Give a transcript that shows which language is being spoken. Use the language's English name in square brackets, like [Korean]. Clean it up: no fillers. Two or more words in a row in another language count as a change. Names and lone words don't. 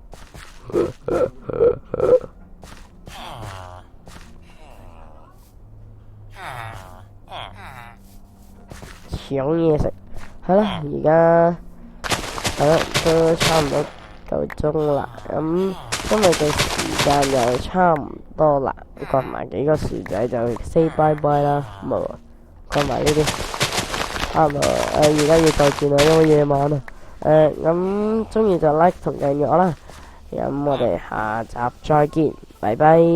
[Cantonese] 搶嘢食，係啦，而家都差唔多夠鐘啦。咁今日嘅時間又差唔多啦，割埋幾個薯仔就 [English] say bye bye [Cantonese] 啦。冇割埋呢啲，差唔多。而家要再見啦，因為夜晚啦。咁中意就 like 同訂閱我啦。咁我哋下集再見，拜拜。